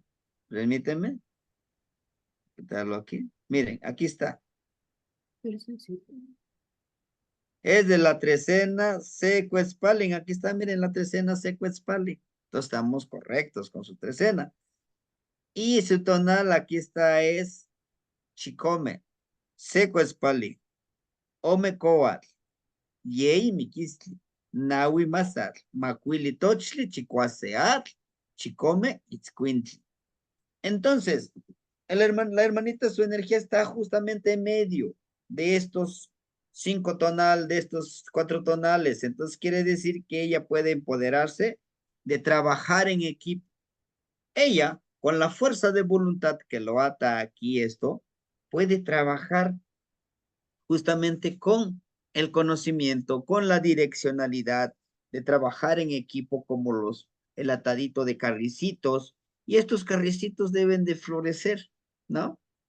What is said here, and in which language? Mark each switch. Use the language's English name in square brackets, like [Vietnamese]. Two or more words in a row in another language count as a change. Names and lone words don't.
[Spanish] Permítanme quitarlo aquí. Miren, aquí está. Es de la trecena Secuespalin. Aquí está, miren, la trecena Secuespalin. Entonces estamos correctos con su trecena. Y su tonal aquí está es Chicome, Secuespalin, Omecoatl, Yei Miquistli, Nahui Mazatl, Macuili Tochli, Chicuaseatl, Chicome, Itzcuintli. Entonces, la hermanita, su energía está justamente en medio de estos 5 tonales, de estos 4 tonales. Entonces, quiere decir que ella puede empoderarse de trabajar en equipo. Ella, con la fuerza de voluntad que lo ata aquí esto, puede trabajar justamente con el conocimiento, con la direccionalidad de trabajar en equipo como el atadito de carricitos, y estos carricitos deben de florecer, ¿no?